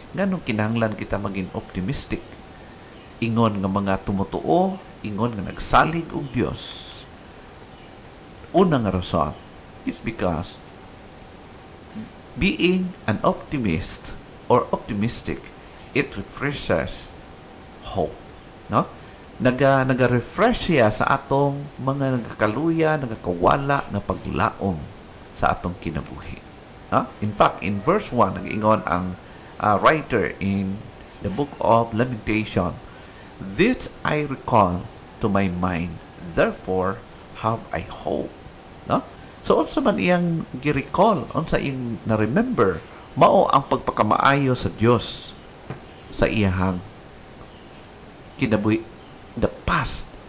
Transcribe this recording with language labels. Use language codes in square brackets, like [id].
[ceb] Nganong kinahanglan kita maging optimistic? Ingon nga mga tumutuo, ingon nga nagsalig og Dios. Unang rason [en] is because being an optimist or optimistic, it refreshes hope, no? [ceb] Naga-refresh siya sa atong mga nagakaluya, nagakawala na paglaom sa atong kinabuhi. No? [en] In fact, in verse 1, [ceb] nag-ingon ang [en] writer in the book of Lamentation, "This I recall to my mind, therefore have I hope." No? [ceb] So, unsa man iyang gi-recall, unsa iyang na-remember, mao ang pagpakamaayo sa Dios sa iyahang kinabuhi, [en] the past.